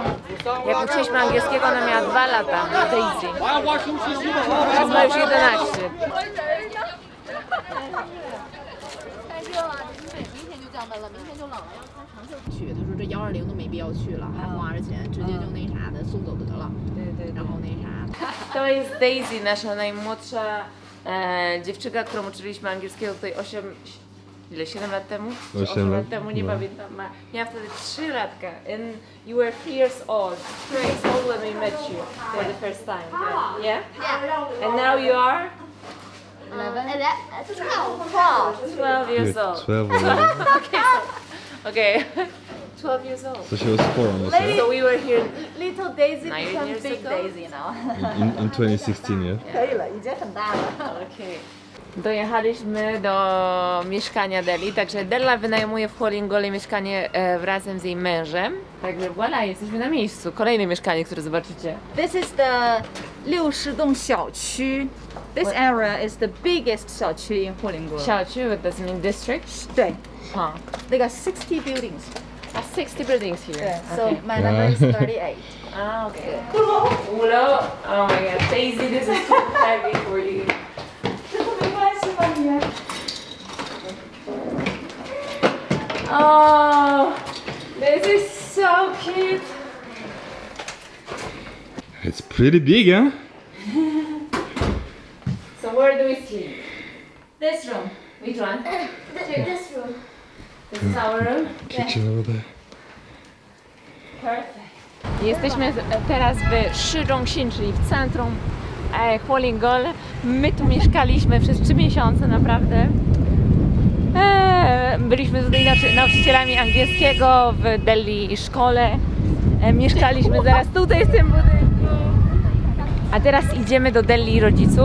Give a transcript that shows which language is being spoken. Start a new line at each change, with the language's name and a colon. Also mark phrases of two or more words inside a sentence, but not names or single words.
Polish: Jak uczyliśmy angielskiego, ona miała 2 lata, Daisy. Teraz ma już 11.
Chinese: 去，他说这120都没必要去了，还花着钱，直接就那啥的送走得了。然后那啥。
Polish: To jest Daisy, nasza najmłodsza dziewczynka, którą uczyliśmy angielskiego tutaj 7 lat temu? 8 lat temu, nie pamiętam. Miała wtedy 3 latka.
English: And you were 3 years old. 3 years old when we met you for the first time. Yeah? And now you are? 12 years old. 12. Okay. 12 years old. So she was 4 almost, yeah? So we were here Little Daisy 9 become years big ago. Daisy now. In 2016, yeah?
Chinese: 可以了，已经很大了。
English: Okay.
Polish: Dojechaliśmy do mieszkania Deli, także Della wynajmuje w Hualingole mieszkanie razem z jej mężem. Także voilà, jesteśmy na miejscu. Kolejne mieszkanie, które zobaczycie.
English: This is the 60
Chinese: 栋小区.
English: This area is the biggest 小区 in Hualingol. 小区 with the mean district.
Chinese: 对 Huh.
English: They got 60 buildings. 60 buildings here.
Chinese: 对 So
English: Okay. my number is 38. Ah, okay. Ulo. Oh my god. Daisy, this is too heavy for you. Oh, this is so cute. It's pretty big, huh? So where do we sleep? This room. Which one? This room. This is our room. Kitchen over there. Perfect.
Polish: Jesteśmy teraz w Shizhongxin, czyli w centrum Hualingol. My tu mieszkaliśmy przez 3 miesiące, naprawdę. Byliśmy tutaj nauczycielami angielskiego w Delhi szkole. Mieszkaliśmy zaraz tutaj w tym budynku. A teraz idziemy do Delhi rodziców.